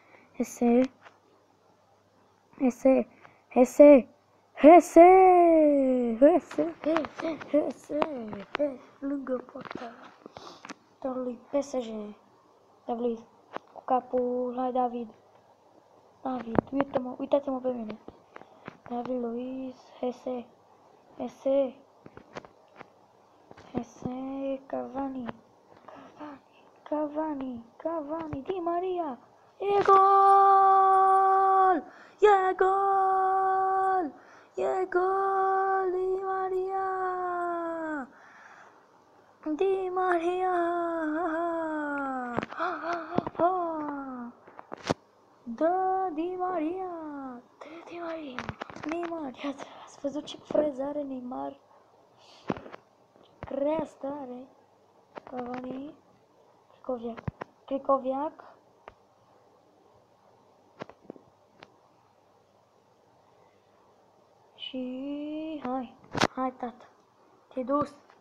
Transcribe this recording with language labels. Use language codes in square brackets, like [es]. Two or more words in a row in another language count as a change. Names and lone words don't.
[ro] Lângă poarta lui PSG. David, cu capul, hai David, uitați-mă pe mine. David Luiz, Hesse, Cavani, Di Maria, e gol, Di Maria, da, Di Maria, Neymar, ați văzut ce freză are Neymar? Creastă are. Cavani, Cricoviac. Și hai tată, te-ai dus.